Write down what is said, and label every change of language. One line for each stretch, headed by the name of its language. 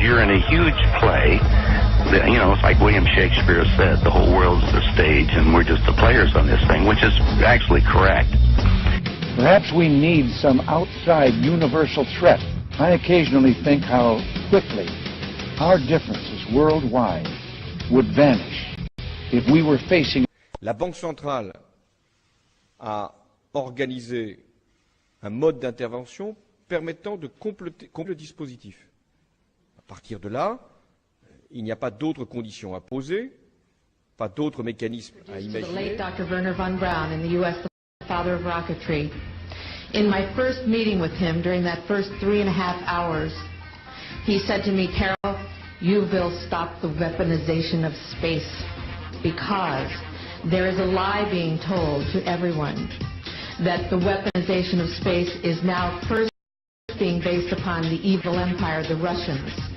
English: You're in a huge play. You know, it's like William Shakespeare said, the whole world's the stage and we're just the players on this thing, which is actually correct. Perhaps we need some outside universal threat. I occasionally think how quickly our differences worldwide would vanish if we were facing...
French: La Banque centrale a organisé un mode d'intervention permettant de compléter le dispositif. À partir de là, il n'y a pas d'autres conditions à poser, pas d'autres mécanismes à imaginer.
English: The late Dr. Werner von Braun in the U.S., the father of rocketry. In my first meeting with him during that first 3.5 hours, he said to me, Carol, you will stop the weaponization of space because there is a lie being told to everyone that the weaponization of space is now first being based upon the evil empire, the Russians.